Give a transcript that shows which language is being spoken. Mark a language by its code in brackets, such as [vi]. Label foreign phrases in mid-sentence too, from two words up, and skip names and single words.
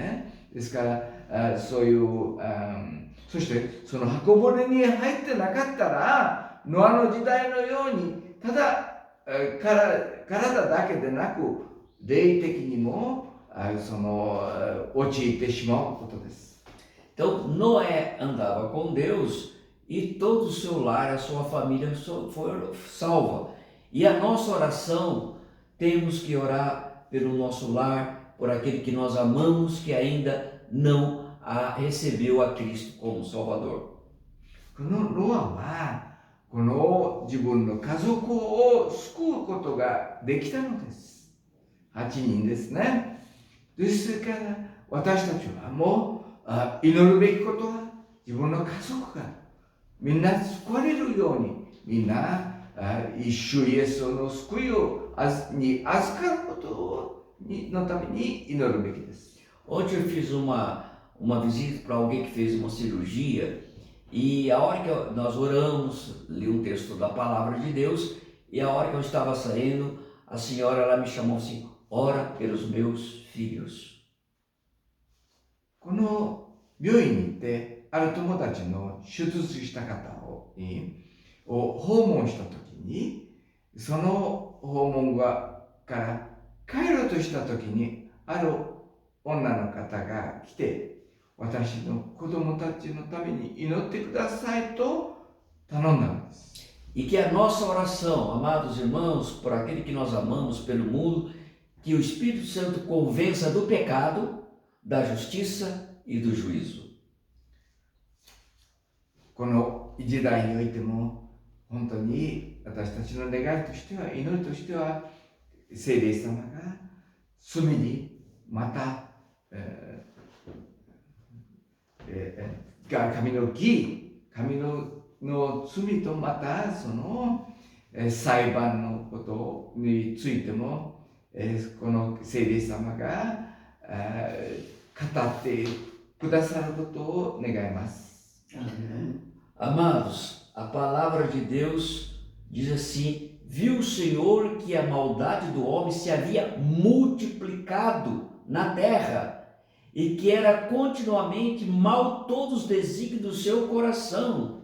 [ja] ね、ですからそういうそしてその箱舟に入ってなかったらノアの時代のようにただ体だけでなく霊的にも陥ってしまうことです。 [pt] Então Noé andava com Deus e todo o seu lar, a sua família foi salva. E a nossa oração, temos que orar pelo nosso lar, por aquele que nós amamos, que ainda não recebeu a Cristo como Salvador. [ja] このノアはこの自分の家族を救うことができたのです。8人ですね。ですから私たちはもう祈るべきことは自分の家族がみんな救われるようにみんな一主イエスの救いに預かることのために祈るべきです。 [pt] Ontem eu fiz uma visita para alguém que fez uma cirurgia e a hora que nós oramos, li um texto da palavra de Deus e a hora que eu estava saindo, a senhora ela me chamou assim, ora pelos meus filhos. [ja] この病院に行ってある友達の手術した方を訪問した時に、その訪問から帰ろうとした時にある女の方が来て、私の子供たちのために祈ってくださいと頼んだんです。 [pt] E que a nossa oração, amados irmãos, por aquele que nós amamos, pelo mundo, que o Espírito Santo convença do pecado, da justiça e do juízo. [ja] この時代においても本当に私たちの願いとしては、祈りとしては、聖霊様が罪にまた、神の義、神の罪とまたその裁判のことについても、この聖霊様が語ってくださることを願います。 [pt] Amados, a palavra de Deus diz assim, viu o Senhor que a maldade do homem se havia multiplicado na terra e que era continuamente mal todos os desígnios do seu coração.